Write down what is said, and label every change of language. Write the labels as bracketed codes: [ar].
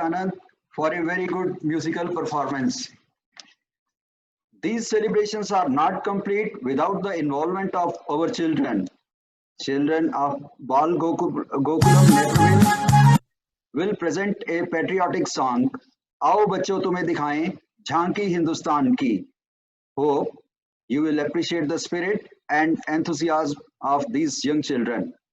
[en] Anand, for a very good musical performance. These celebrations are not complete without the involvement of our children. Children of Bal Gokulam Netherville will present a patriotic song. [hi] आओ बच्चों तुम्हें दिखाएं झांकी हिंदुस्तान की. [en] Hope you will appreciate the spirit and enthusiasm of these young children.